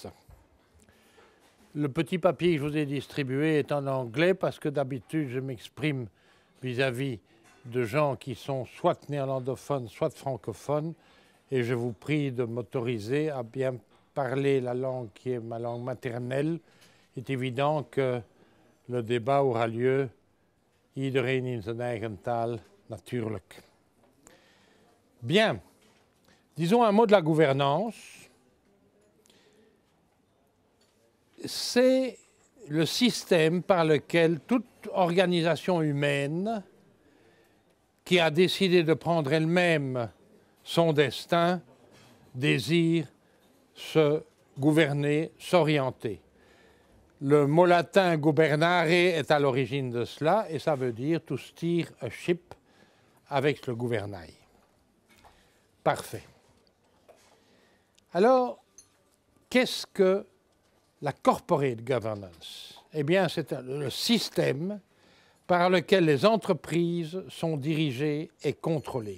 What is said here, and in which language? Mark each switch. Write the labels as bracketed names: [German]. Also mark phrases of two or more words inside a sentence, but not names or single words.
[French] Le petit papier que je vous ai distribué est en anglais parce que d'habitude je m'exprime vis-à-vis de gens qui sont soit néerlandophones, soit francophones, et je vous prie de m'autoriser à bien parler la langue qui est ma langue maternelle. Il est évident que le débat aura lieu [Dutch] iedereen in zijn eigen taal, natuurlijk. [French] Bien, disons un mot de la gouvernance. C'est le système par lequel toute organisation humaine qui a décidé de prendre elle-même son destin désire se gouverner, s'orienter. Le mot latin gubernare est à l'origine de cela et ça veut dire [English] to steer a ship [French] avec le gouvernail. Parfait. Alors, qu'est-ce que la [English] corporate governance? [French] Eh bien, c'est le système par lequel les entreprises sont dirigées et contrôlées.